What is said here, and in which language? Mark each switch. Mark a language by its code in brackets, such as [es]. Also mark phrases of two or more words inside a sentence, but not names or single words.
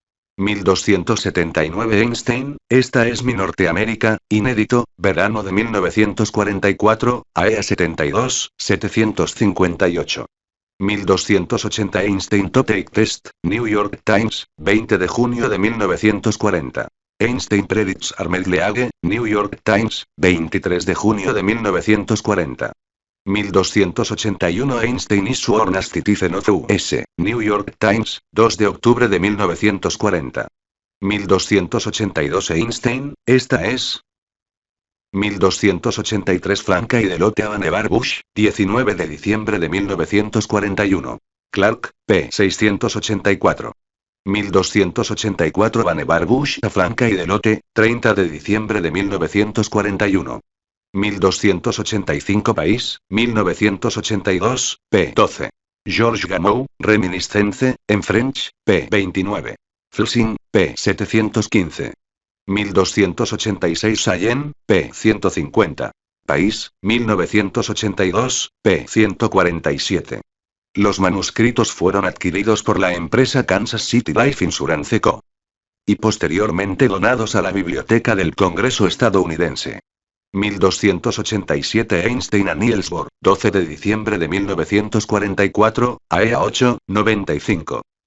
[es] 1279 Einstein, Esta es mi Norteamérica, inédito, verano de 1944, AEA 72, 758. 1280 Einstein Topic Test, New York Times, 20 de junio de 1940. Einstein Predicts Armed League, New York Times, 23 de junio de 1940. 1281 Einstein is sworn as citizen of US, New York Times, 2 de octubre de 1940. 1282 Einstein, Esta es. 1283 Franca y Delote a Vannevar Bush, 19 de diciembre de 1941. Clark, p. 684. 1284 Vannevar Bush a Franca y Delote, 30 de diciembre de 1941. 1285 País, 1982, p. 12. George Gamow, Reminiscence, en French, p. 29. Flushing, p. 715. 1286 Sayen, p. 150. País, 1982, p. 147. Los manuscritos fueron adquiridos por la empresa Kansas City Life Insurance Co. y posteriormente donados a la Biblioteca del Congreso estadounidense. 1287 Einstein a Niels Bohr, 12 de diciembre de 1944, AEA 8, 95.